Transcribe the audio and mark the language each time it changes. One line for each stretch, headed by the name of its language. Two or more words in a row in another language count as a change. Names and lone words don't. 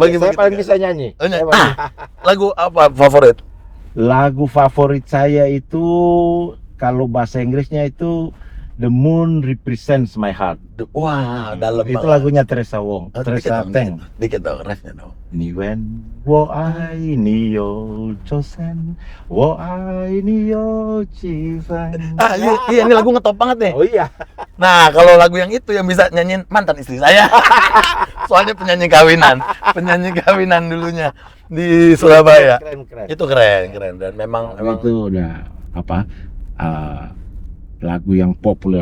Indonesian: bagi-bagi paling tugas. bisa nyanyi. Oh, Saya nyanyi. paling- Lagu apa favorit? Lagu favorit saya itu kalau bahasa Inggrisnya itu The Moon Represents My Heart. Wah, dalam Itu banget. lagunya Teresa Wong. Oh, Teresa Teng. dikit dong, refnya dong.
Chinese: 你问我爱你有多深，我爱你有几分。
Indonesian: Iya, ini lagu ngetop banget nih. Oh iya. Nah, kalau lagu yang itu yang bisa nyanyiin mantan istri saya. Soalnya penyanyi kawinan dulunya di Surabaya. Keren. Itu keren dan memang Itu udah apa? Lagu yang populer.